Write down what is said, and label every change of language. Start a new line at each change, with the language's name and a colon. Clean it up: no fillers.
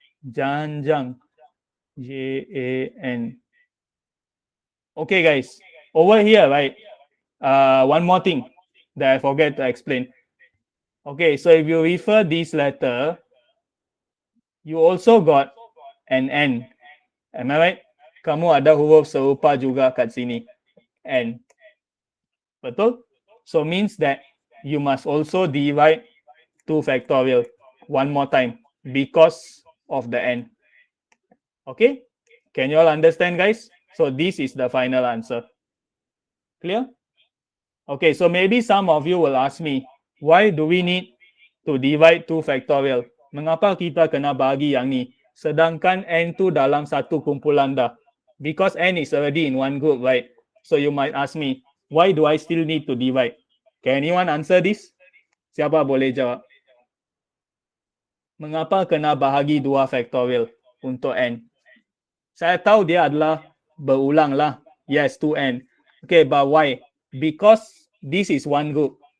English: Janjang. Jan. Okay, guys. Over here, right? One more thing that I forget to explain. Okay, so if you refer this letter, you also got an N. Am I right?
Malay: Kamu ada huruf serupa juga kat sini. N. Betul?
English: So means that you must also divide 2 factorial one more time because of the N. Okay? Can you all understand, guys? So this is the final answer. Clear? Okay, so maybe some of you will ask me, why do we need to divide 2 factorial?
Malay: Mengapa kita kena bagi yang ni? Sedangkan N tu dalam satu kumpulan dah.
English: Because N is already in one group, right? So you might ask me, why do I still need to divide? Can anyone answer this?
Malay: Siapa boleh jawab? Mengapa kena bahagi 2 factorial untuk N? Saya tahu dia adalah berulang lah.
English: Yes, 2N. Okay, but why? Because this is one group.